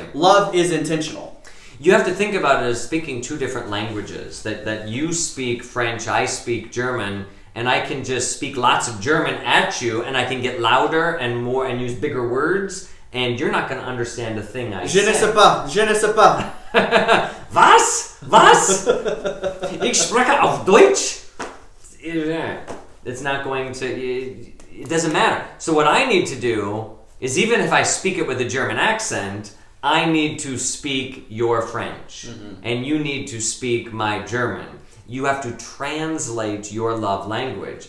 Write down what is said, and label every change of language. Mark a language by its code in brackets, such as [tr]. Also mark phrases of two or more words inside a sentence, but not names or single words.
[en] Love is intentional. You have to think about it as speaking two different languages. That you speak French, I speak German, and I can just speak lots of German at you, and I can get louder and more and use bigger words, and you're not going to understand a thing I say. [fr] Je ne sais pas. Je ne sais pas. [de] Was? Was? Ich spreche auf Deutsch? [en] It's not going to... It doesn't matter. So what I need to do is, even if I speak it with a German accent, I need to speak your French. Mm-hmm. And you need to speak my German. You have to translate your love language.